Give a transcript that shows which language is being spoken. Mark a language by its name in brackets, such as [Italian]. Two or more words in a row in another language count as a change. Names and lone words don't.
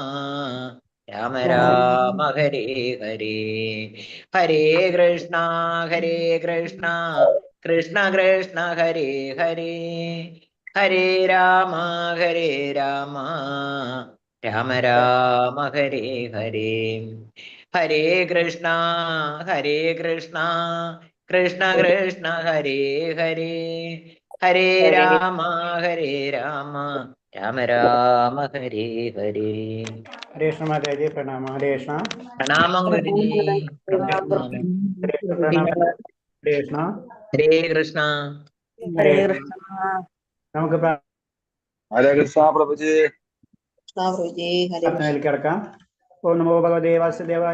[Sanskrit] രാമ രാമ ഹരേ ഹരേ ഹരേ കൃഷ്ണ കൃഷ്ണ കൃഷ്ണ കൃഷ്ണ ഹരേ ഹരേ ഹരേ രാമ രാമ രാമ രാമ ഹരേ ഹരേ ഹരേ കൃഷ്ണ കൃഷ്ണ കൃഷ്ണ കൃഷ്ണ ഹരേ ഹരേ ഹരേ രാമ രാമ രാമ രാമ ഹരേ ഹരേ. ഹരേ കൃഷ്ണ [Malayalam] മാതാജി പ്രണാമ. [Sanskrit] ഹരേ കൃഷ്ണ. [Malayalam] പ്രണാമം ഗുരുജി. [Sanskrit] ഹരേ കൃഷ്ണ. ഹരേ കൃഷ്ണ. ഹരേ കൃഷ്ണ. [Malayalam] നമുക്ക് [Sanskrit] ഹരേ കൃഷ്ണ [Malayalam] പ്രഭുജി. [Sanskrit] കിടക്കാം. ഓം നമോ ഭഗവതേ വാസുദേവായ.